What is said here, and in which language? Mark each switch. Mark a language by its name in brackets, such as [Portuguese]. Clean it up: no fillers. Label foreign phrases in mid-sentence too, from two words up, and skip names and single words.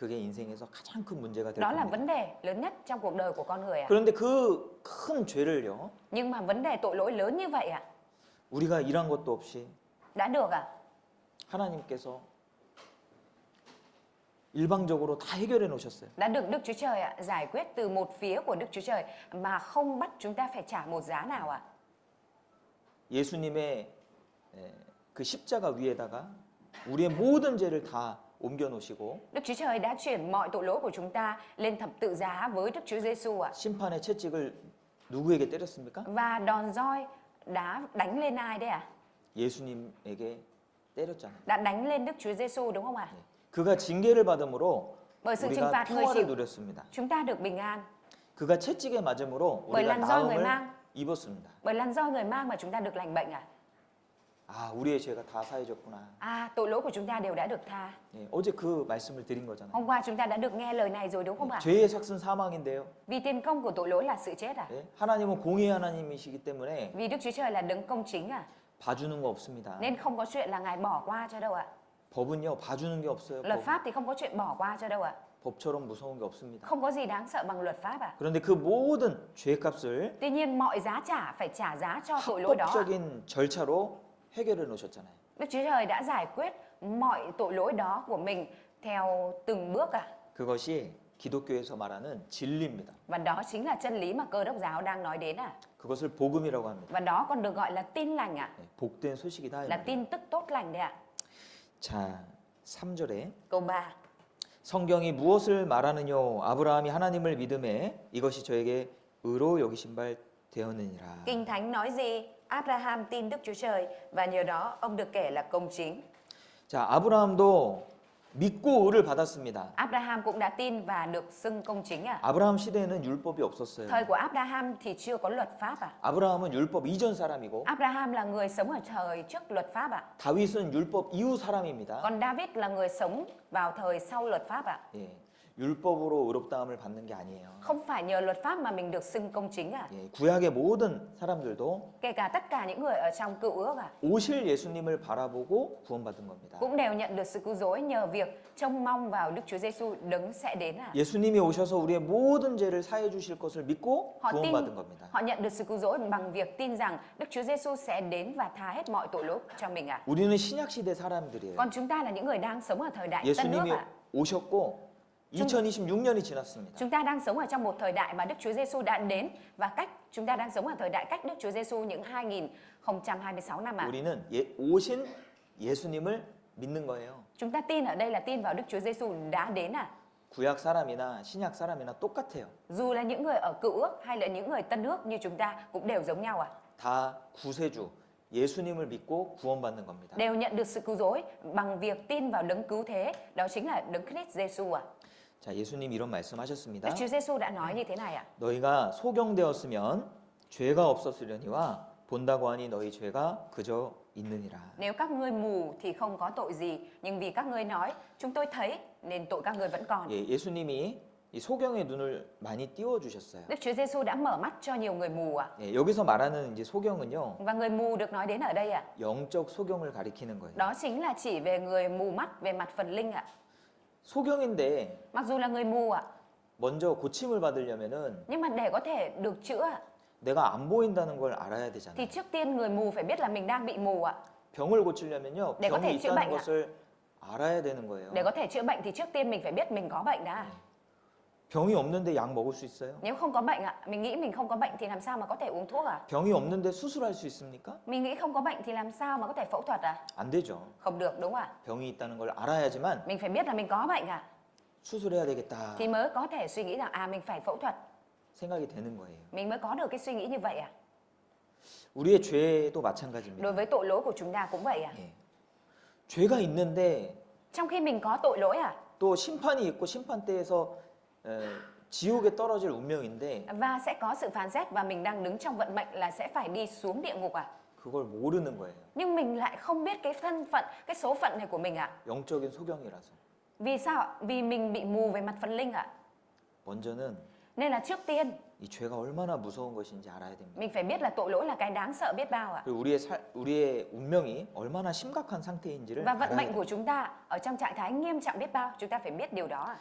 [Korean] 그게 인생에서 가장 큰 문제가 될 [Vietnamese] Đó là [Korean] 겁니다. [Vietnamese] vấn đề lớn nhất trong cuộc đời của con người ạ. [Korean] 그런데 그 큰 죄를요, [Vietnamese] Nhưng mà vấn đề tội lỗi lớn như vậy ạ, [Korean] 우리가 일한 것도 없이 [Vietnamese] đã được ạ. [Korean] 하나님께서 일방적으로 다 해결해 놓으셨어요. [Vietnamese] Đã được Đức Chúa Trời ạ giải quyết từ một phía của Đức Chúa Trời mà không bắt chúng ta phải trả một giá nào ạ. [Korean] 예수님의 그 십자가 위에다가 우리의 모든 죄를 다 옮겨 놓으시고 [Vietnamese] Đức Chúa Trời đã chuyển mọi tội lỗi của chúng ta lên thập tự giá với Đức Chúa Giêsu ạ. [Korean] 심판의 채찍을 누구에게 때렸습니까? [Vietnamese] Và đòn roi đã đánh lên ai đấy ạ? [Korean] 예수님에게 때렸잖아요. [Vietnamese] Đã đánh lên Đức Chúa Giêsu đúng không ạ? [Korean] 그가 징계를 받음으로 [Vietnamese] Bởi sự trừng [Korean] 우리가 [Vietnamese] phạt người [Korean] 평화를 [Vietnamese] chịu, [Korean] 누렸습니다. [Vietnamese] chúng ta được bình an. [Korean] 그가 채찍에 맞음으로 [Vietnamese] Bởi [Korean] 우리가 [Vietnamese] làn roi người [Korean] 나음을 [Vietnamese] mang, [Korean] 입었습니다. [Vietnamese] bởi làn roi người mang mà chúng ta được lành bệnh ạ. [Korean] 아, 우리의 죄가 다 사해졌구나. [Vietnamese] À, tội lỗi của chúng ta đều đã được tha. [Korean] 예, 어제 그 말씀을 드린 거잖아요. [Vietnamese] Hôm qua chúng ta đã được nghe lời này rồi đúng không ạ? [Korean] 죄의 삭은 사망인데요. [Vietnamese] Vì tiền công của tội lỗi là sự chết à? [Korean] 예, 하나님은 공의 하나님이시기 때문에 [Vietnamese] Vì Đức Chúa Trời là đấng công chính à? [Korean] 봐주는 거 없습니다. [Vietnamese] Nên không có chuyện là Ngài bỏ qua cho đâu ạ. [Korean] 법은요, 봐주는 게 없어요. [Vietnamese] Luật pháp thì không có chuyện bỏ qua cho đâu ạ. [Korean] 법처럼 무서운 게 없습니다. [Vietnamese] Không có gì đáng sợ bằng luật pháp à? [Korean] 그런데 그 모든 죄값을 [Vietnamese] Tuy nhiên mọi giá trả phải trả giá cho tội lỗi đó ạ. [Korean] 합법적인 절차로 해결해 놓으셨잖아요. [Vietnamese] Đức Chúa Trời đã giải quyết mọi tội lỗi đó của mình theo từng bước ạ. [Korean] 그것이 기독교에서 말하는 진리입니다. [Vietnamese] Và đó chính là chân lý mà Cơ Đốc giáo đang nói đến ạ. [Korean] 그것을 복음이라고 합니다. [Vietnamese] Và đó còn được gọi là tin lành ạ. [Korean] 네, 복된 소식이다. 이 [Vietnamese] Là [Korean] 말이에요. [Vietnamese] tin tức tốt lành đấy ạ. [Korean] 자, 3절에 [Vietnamese] Câu 3. [Korean] 성경이 무엇을 말하느뇨? 아브라함이 하나님을 믿음에 이것이 저에게 의로 여기신 바 되었느니라. [Vietnamese] Kinh Thánh nói gì? Abraham tin Đức Chúa Trời và nhờ đó ông được kể là công chính. [Korean] 자, 아브라함도 믿고 의를 받았습니다. [Vietnamese] Abraham cũng đã tin và được xưng công chính ạ. [Korean] 아브라함 시대에는 율법이 없었어요. [Vietnamese] Thời của Abraham thì chưa có luật pháp ạ. [Korean] 아브라함은 율법 이전 사람이고 [Vietnamese] Abraham là người sống ở thời trước luật pháp ạ. [Korean] 다윗은 율법 이후 사람입니다. [Vietnamese] Còn David là người sống vào thời sau luật pháp ạ. [Korean] 예, 율법으로 의롭다함을 받는 게 아니에요. [Vietnamese] Không phải nhờ luật pháp mà mình được xưng công chính ạ. [Korean] 예, 구약의 모든 사람들도 [Vietnamese] Kể cả tất cả những người ở trong cựu ước ạ, [Korean] 오실 예수님을 바라보고 구원받은 겁니다. [Vietnamese] cũng đều nhận được sự cứu rỗi nhờ việc trông mong vào Đức Chúa Giêsu đấng sẽ đến ạ. [Korean] 예수님이 오셔서 우리의 모든 죄를 사해 주실 것을 믿고 [Vietnamese] Họ tin, [Korean] 구원받은 겁니다. [Vietnamese] họ nhận được sự cứu rỗi bằng việc tin rằng Đức Chúa Giêsu sẽ đến và tha hết mọi tội lỗi cho mình ạ. [Korean] 우리는 신약 시대 사람들이에요. [Vietnamese] Còn chúng ta là những người đang sống ở thời đại Tân Ước [Korean] 예수님이 [Vietnamese] ạ. [Korean] 오셨고 2026년이 지났습니다. [Vietnamese] Chúng ta đang sống ở trong một thời đại mà Đức Chúa Giêsu đã đến và chúng ta đang sống ở thời đại cách Đức Chúa Giêsu những 2026 năm ạ. [Korean] 우리는 오신 예수님을 믿는 거예요. [Vietnamese] Chúng ta tin ở đây là tin vào Đức Chúa Giêsu đã đến ạ. [Korean] 구약 사람이나 신약 사람이나 똑같아요. [Vietnamese] Dù là những người ở cựu ước hay là những người tân ước như chúng ta cũng đều giống nhau ạ. [Korean] 다 구세주 예수님을 믿고 구원받는 겁니다. [Vietnamese] Đều nhận được sự cứu rỗi bằng việc tin vào đấng cứu thế, đó chính là đấng Christ Giêsu ạ. [Korean] 자, 예수님 이런 말씀하셨습니다. [Vietnamese] Đức Chúa Giêsu đã nói như thế này ạ. [Korean] 너희가 소경되었으면 죄가 없었으려니와 본다고 하니 너희 죄가 그저 있느니라. [Vietnamese] Nếu các ngươi mù thì không có tội gì, nhưng vì các ngươi nói chúng tôi thấy nên tội các ngươi vẫn còn. [Korean] 예, 예수님이 이 소경의 눈을 많이 띄워 주셨어요. [Vietnamese] Đức Chúa Giêsu đã mở mắt cho nhiều người mù ạ. [Korean] 예, 여기서 말하는 이제 소경은요. [Vietnamese] Và người mù được nói đến ở đây ạ. [Korean] 영적 소경을 가리키는 거예요. [Vietnamese] Đó chính là chỉ về người mù mắt về mặt phần linh ạ. [Korean] 소경인데 [Vietnamese] Mặc dù là người mù ạ, [Korean] 먼저 고침을 받으려면은 [Vietnamese] nhưng mà để có thể được chữa ạ, [Korean] 내가 안 보인다는 걸 알아야 [Vietnamese] thì [Korean] 되잖아요. [Vietnamese] trước tiên người mù phải biết là mình đang bị mù ạ. [Korean] 병을 고치려면요. 내가 병이 대 [Vietnamese] chữa [Korean] 있다는 [Vietnamese] bệnh ạ. [Korean] 것을 알아야 되는 거예요. [Vietnamese] Để có thể chữa bệnh thì trước tiên mình phải biết mình có bệnh đã. [Korean] 병이 없는데 약 먹을 수 있어요? [Vietnamese] Nếu không có bệnh ạ, mình nghĩ mình không có bệnh thì làm sao mà có thể uống thuốc ạ? [Korean] 병이 없는데 수술할 수 있습니까? [Vietnamese] Mình nghĩ không có bệnh thì làm sao mà có thể phẫu thuật ạ? [Korean] 안 되죠. [Vietnamese] Không được đúng ạ? [Korean] 병이 있다는 걸 알아야지만 [Vietnamese] Mình phải biết là mình có bệnh ạ, [Korean] 수술해야 되겠다 [Vietnamese] thì mới có thể suy nghĩ rằng mình phải phẫu thuật. [Korean] 생각이 되는 거예요. [Vietnamese] Mình mới có được cái suy nghĩ như vậy ạ. [Korean] 우리의 죄도 마찬가지입니다. [Vietnamese] Đối với tội lỗi của chúng ta cũng vậy ạ. [Korean] 예. 죄가 있는데 [Vietnamese] Trong khi mình có tội lỗi ạ, [Korean] 또 심판이 있고 심판대에서 지옥에 떨어질 운명인데 [Vietnamese] và sẽ có sự phán xét và mình đang đứng trong vận mệnh là sẽ phải đi xuống địa ngục ạ. [Korean] 그걸 모르는 거예요. [Vietnamese] Nhưng mình lại không biết cái thân phận, cái số phận này của mình ạ. [Korean] 영적인 소경이라서. [Vietnamese] Vì sao ạ? Vì mình bị mù về mặt phần linh ạ. [Korean] 먼저는 [Vietnamese] Nên là trước tiên [Korean] 이 죄가 얼마나 무서운 것인지 알아야 됩니다. [Vietnamese] Mình phải biết là tội lỗi là cái đáng sợ biết bao ạ. [Korean] 그리고 우리의 운명이 얼마나 심각한 상태인지를 [Vietnamese] Và vận [Korean] 알아야 [Vietnamese] mệnh [Korean] 돼요. [Vietnamese] của chúng ta ở trong trạng thái nghiêm trọng biết bao, chúng ta phải biết điều đó ạ.